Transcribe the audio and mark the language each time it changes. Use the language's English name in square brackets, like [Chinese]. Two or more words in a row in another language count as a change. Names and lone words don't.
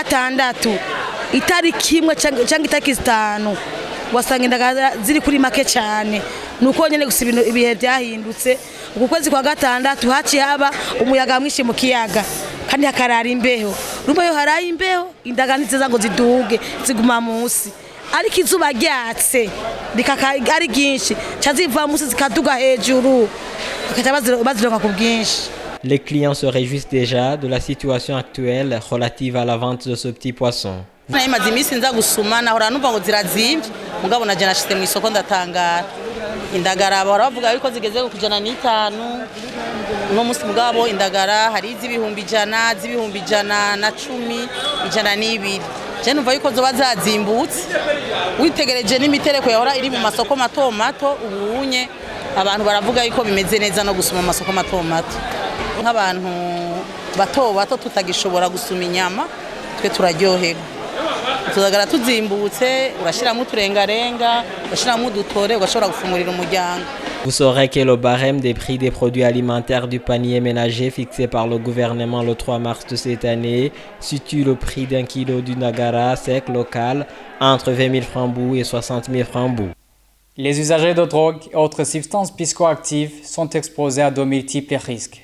[Rundi] gatandatu itariki imwe cyangwa itariki 5 wasanga indagara ziri kuri make cyane nuko nyene gusiba ibihe byahindutse uku kwezi kwa gatandatu haci haba umuyaga mwinshi mu kiyaga kandi hakarara imbeho rumwe yo haraye imbeho indagara ntiza ngo ziduge ziguma munsi ariko izuba ryatse ari ryinshi cyaziva munsi zikaduga hejuru bazironka ku bwinshi. [French] Les clients se réjouissent déjà de la situation actuelle relative à la vente de ce petit poisson. [Rundi] Naimaze iminsi nza gusuma nahora numva ngo zirazimvye mugabo naje nashitse mu isoko ndatangara indagara baravuga yuko zigeze ku 105 no musi mugabo indagara hari iz'ibihumbi 100 z'ibihumbi 110 120 je numva yuko zoba zazimbutse witegereje n'imitereko yahora iri mu masoko mato mato ubunye abantu baravuga yuko bimeze neza no gusuma amasoko mato mato nk'abantu bato tutagishobora gusuma inyama twe turaryoherwa tuzagara tuzimbutse urashiramo uturengarenga urashiramo udutore ugashobora gufumurira umuryango. [French] Vous saurez que le barème des prix des produits alimentaires du panier ménager fixé par le gouvernement le 3 mars de cette année situe le prix d'un kilo du Nagara sec local entre 20 000 francs bout et 60 000 francs bout. Les usagers de drogue et autres substances psychoactives sont exposés à de multiples risques.